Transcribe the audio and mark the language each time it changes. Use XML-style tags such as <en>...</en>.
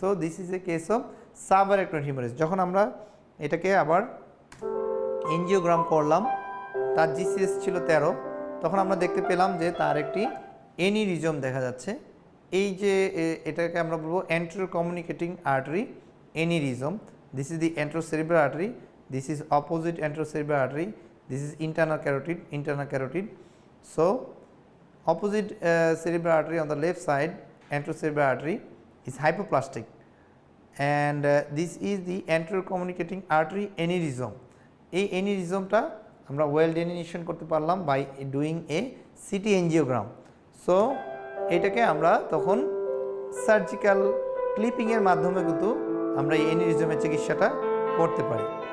<en>So this is a case of subarachnoid haemorrhage.</en> <bn>যখন আমরা এটাকে আবার এনজিওগ্রাম করলাম, তার জিসিএস ছিল 13, তখন আমরা দেখতে পেলাম যে তার একটি এনিরিজম দেখা যাচ্ছে। এই যে এটাকে আমরা বলবো anterior communicating artery এনিরিজম।</bn> <en>This is the anterocerebral artery, this is opposite anterocerebral artery, this is internal carotid. So opposite cerebral artery on the left side, anterocerebral artery, is hypoplastic, and this is the anterior communicating artery aneurysm.</en> <bn>এই এনিরিজমটা আমরা well ডেলিনিয়েশন করতে পারলাম</bn> <en>By doing a CT angiogram.</en> <bn>So এটাকে আমরা তখন surgical ক্লিপিংয়ের মাধ্যমে কিন্তু আমরা এই এনিরিজমের চিকিৎসাটা করতে পারি।</bn>